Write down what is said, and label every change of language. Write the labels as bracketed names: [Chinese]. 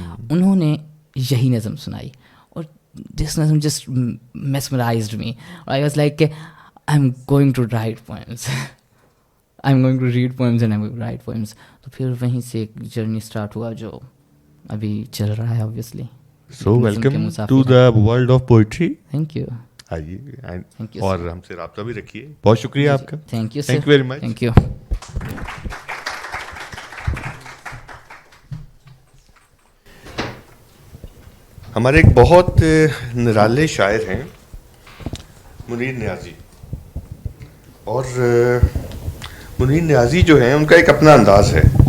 [Urdu] انہوں نے یہی نظم سنائی اور [English] This نظم just mesmerized me. I was like کہ I am going to write poems, I am going to read poems and I am write poems. [Urdu] تو پھر وہیں سے ایک جرنی اسٹارٹ ہوا جو ابھی چل رہا ہے obviously. [English] So welcome to the world of poetry. Thank you. [Urdu] آئیے اور ہم سے رابطہ بھی رکھیے. بہت شکریہ آپ کا. [English] Thank you, thank you very much. Thank you. [Urdu] ہمارے ایک بہت نرالے شاعر ہیں منیر نیازی، اور منیر نیازی جو ہیں ان کا ایک اپنا انداز ہے.